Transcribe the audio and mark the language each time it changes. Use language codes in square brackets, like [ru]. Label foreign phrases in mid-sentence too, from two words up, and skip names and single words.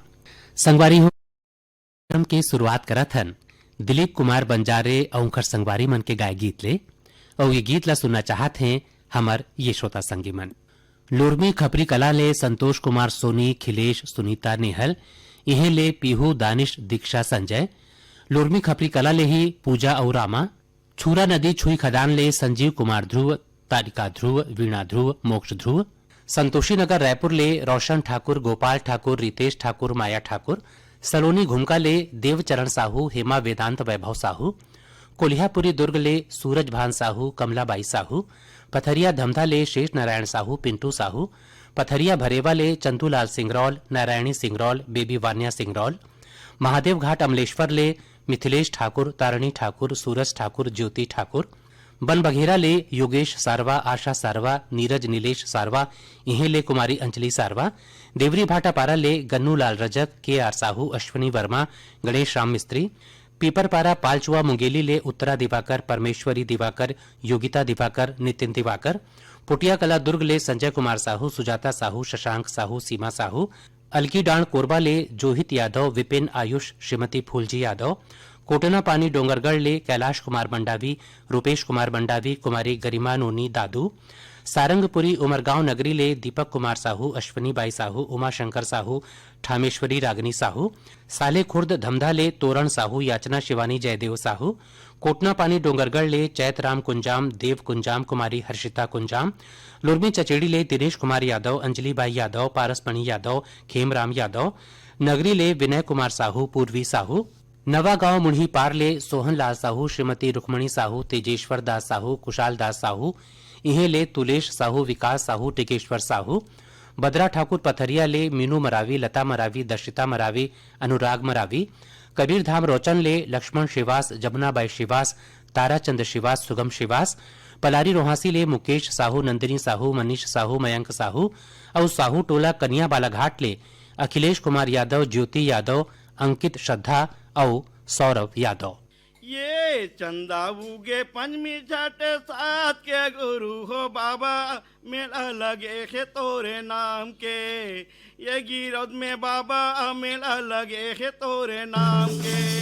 [hne] संगवारी हो कार्यक्रम के शुरुआत करत हन दिलीप कुमार बंजारे और उनकर संगवारी मन के गाय गीत ले, और ये गीत ला सुनना चाहत हैं हमर ये श्रोता संगी मन। लुरमी खपरी कला ले संतोष कुमार सोनी, खिलेश, सुनीता, नेहल, इहे ले पीहू, दानिश, दीक्षा, संजय। लुरमी खपरी कला ले ही पूजा और रामा। छूरा नदी छुई खदान ले संजीव कुमार ध्रुव, तारिका ध्रुव, वीणा ध्रुव, मोक्ष ध्रुव। संतोषी नगर रायपुर ले रोशन ठाकुर, गोपाल ठाकुर, रितेश ठाकुर, माया ठाकुर। सलोनी घुमका ले देवचरण साहू, हेमा वेदांत, वैभव साहू। कोल्हापुरी दुर्ग ले सूरज भान साहू, कमलाबाई साहू। पथरिया धमधा ले शेष नारायण साहू, पिंटू साहू। पथरिया भरेवा ले चंदूलाल सिंगरौल, नारायणी सिंगरौल, बेबी वान्या सिंगरौल। महादेव घाट अमलेश्वर ले मिथिलेश ठाकुर, तारणी ठाकुर, सूरज ठाकुर, ज्योति ठाकुर। बन बघेरा ले योगेश सारवा, आशा सारवा, नीरज नीलेश सारवा, इहे ले कुमारी अंजलि सारवा। देवरी भाटापारा ले गन्नू लाल रजक, के आर साहू, अश्वनी वर्मा, गणेश राम मिस्त्री। पीपरपारा पालचुआ मुंगेली ले उत्तरा दिवाकर, परमेश्वरी दिवाकर, योगिता दिवाकर, नितिन दिवाकर। पुटिया कला दुर्ग ले संजय कुमार साहू, सुजाता साहू, शशांक साहू, सीमा साहू। अलकी डांड कोरबा ले जोहित यादव, विपिन, आयुष, श्रीमती फूलजी यादव। कोटना पानी डोंगरगढ़ ले कैलाश कुमार मंडावी, रूपेश कुमार मंडावी, कुमारी गरिमा नोनी, दादू। सारंगपुरी उमरगांव नगरी ले दीपक कुमार साहू, अश्वनी बाई साहू, उमाशंकर साहू, ठामेश्वरी रागनी साहू। साले खुर्द धमधा ले तोरण साहू, याचना शिवानी, जयदेव साहू। कोटना पानी डोंगरगढ़ ले चैतराम कुंजाम, देव कुंजाम, कुमारी हर्षिता कुंजाम। लुरमी चचेड़ी ले दिनेश कुमार यादव, अंजलि बाई यादव, पारसमणि यादव, खेमराम यादव। नगरी ले विनय कुमार साहू, पूर्वी साहू। नवागांव मुढ़ी पार ले सोहन लाल साहू, श्रीमती रुक्मणी साहू, तेजेश्वर दास साहू, कुशाल दास साहू। इहे ले तुलेश साहू, विकास साहू, टिकेश्वर साहू। बदरा ठाकुर पथरिया ले मीनू मरावी, लता मरावी, दर्शिता मरावी, अनुराग मरावी। कबीर धाम रोचन ले लक्ष्मण शिवास, जमुनाबाई शिवास, ताराचंद शिवास, सुगम शिवास। पलारी रोहासी ले मुकेश साहू, नंदिनी साहू, मनीष साहू, मयंक साहू। और साहू टोला कन्या बालाघाट ले अखिलेश कुमार यादव, ज्योति यादव, अंकित, श्रद्धा और सौरभ यादव। ये चंदा उगे पंचमी छठ साथ के गुरु हो बाबा, मेला लगे है तोरे नाम के। ये गिरौद में बाबा मेला लगे है तोरे नाम के।